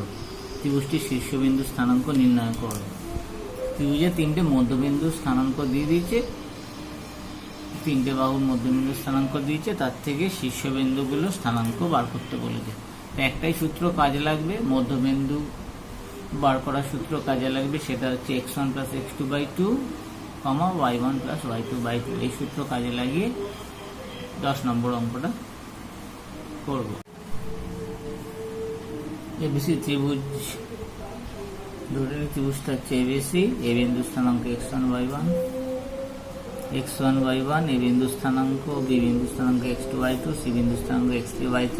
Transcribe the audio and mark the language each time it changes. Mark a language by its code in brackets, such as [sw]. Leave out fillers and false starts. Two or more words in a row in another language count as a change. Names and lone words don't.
[bn] ত্রিভুজটির শীর্ষবিন্দু স্থানাঙ্ক নির্ণয় করো। ত্রিভুজে তিনটে মধ্যবিন্দু স্থানাঙ্ক দিয়ে দিয়েছে, তিনটে বাহুর মধ্যবিন্দু স্থানাঙ্ক দিয়েছে, তার থেকে শীর্ষবিন্দুগুলো স্থানাঙ্ক বার করতে বলেছে। তো একটাই সূত্র কাজে লাগবে, মধ্যবিন্দু বার করার সূত্র কাজে লাগবে, সেটা হচ্ছে x1 + x2/2, y1 + y2/2। এই সূত্র কাজে লাগিয়ে 10 নম্বর অঙ্কটা করব। এবিসি ত্রিভুজ, ধরে ত্রিভুজটা হচ্ছে এবিসি। এ বিন্দু স্থানাঙ্ক x1 y1, এ বিন্দু স্থানাঙ্ক, বি বিন্দু স্থানাঙ্ক x2 y2, সি বিন্দু স্থানাঙ্ক x3 y3।